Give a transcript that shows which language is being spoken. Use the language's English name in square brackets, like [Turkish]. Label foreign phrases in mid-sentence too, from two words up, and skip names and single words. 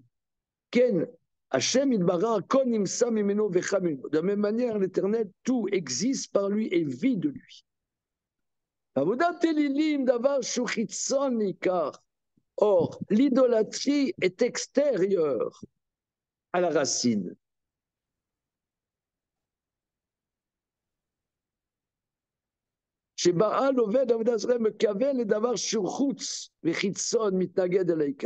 [French] De la même manière, l'Éternel, tout existe par lui et vit de lui. Or, l'idolâtrie est extérieure à la racine. [Hebrew] שבעל עובד עבודה זרה מכוון לדבר שהוא חוץ וחיצון מתנגד אל העיקר.